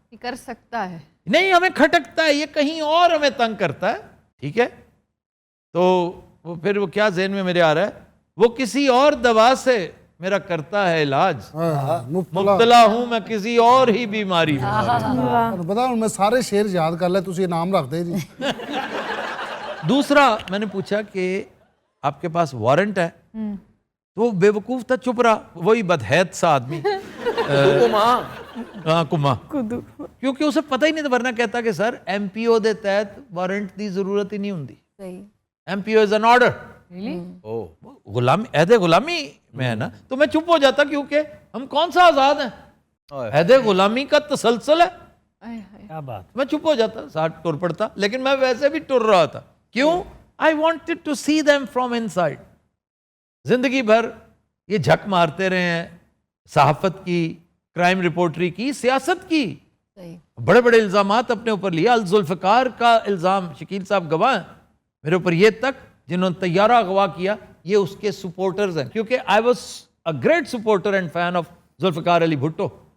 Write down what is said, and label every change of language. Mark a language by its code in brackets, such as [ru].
[ur] یہ کر سکتا ہے نہیں, ہمیں کھٹکتا ہے, یہ کہیں اور ہمیں تنگ کرتا ہے. ٹھیک ہے, تو وہ پھر وہ کیا ذہن میں میرے آ رہا ہے, وہ کسی اور دوا سے میرا کرتا ہے علاج, مبتلا ہوں میں کسی اور ہی بیماری میں. بتا میں سارے شعر یاد کر لے, [pa] تسی نام رکھ دے جی. [ur] دوسرا میں نے پوچھا کہ آپ کے پاس وارنٹ ہے, تو وہ بے وقوف تھا, چپ رہا. وہی بدحیت سا آدمی, ہاں کما, کیونکہ اسے پتہ ہی نہیں تھا, ورنہ کہتا کہ [pa] سر ایم پی او دے تحت وارنٹ دی ضرورت ہی نہیں ہوندی. [en] M P O is an order. [ur] غلامی, عہد غلامی میں ہے نا, تو میں چپ ہو جاتا کیونکہ ہم کون سا آزاد ہیں, عہد غلامی کا تسلسل ہے. کیا بات. میں چپ ہو جاتا, ساتھ ٹر پڑتا, لیکن میں ویسے بھی ٹر رہا تھا. کیوں؟ [en] I wanted to see them from inside. [ur] زندگی بھر یہ جھک مارتے رہے ہیں صحافت کی, کرائم رپورٹری کی, سیاست کی, بڑے بڑے الزامات اپنے اوپر لیا. الذوالفقار کا الزام, شکیل صاحب گواہ ہیں میرے اوپر, یہ تک جنہوں نے طیارہ اغوا کیا یہ اس کے سپورٹرز ہیں, کیونکہ [en] I was a great supporter and fan of [ur] Zulfiqar Ali Bhutto.